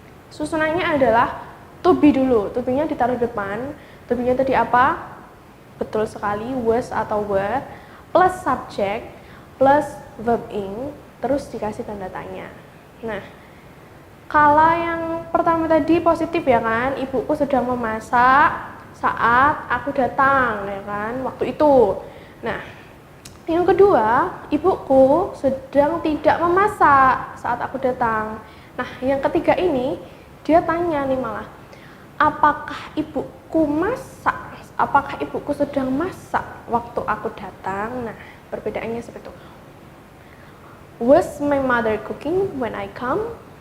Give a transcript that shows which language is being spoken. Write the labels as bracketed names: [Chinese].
[Indonesian] Susunannya adalah to be dulu. To be-nya ditaruh depan. To be-nya tadi apa? Betul sekali, was atau were plus subject plus verb ing terus dikasih tanda tanya. Nah, kalau yang pertama tadi positif ya kan, ibuku sedang memasak saat aku datang ya kan, waktu itu. Nah, yang kedua, ibuku sedang tidak memasak saat aku datang. Nah, yang ketiga ini, dia tanya nih malah, apakah ibuku masak? Apakah ibuku sedang masak waktu aku datang? Nah, perbedaannya seperti itu. [English] Was my mother cooking when I come?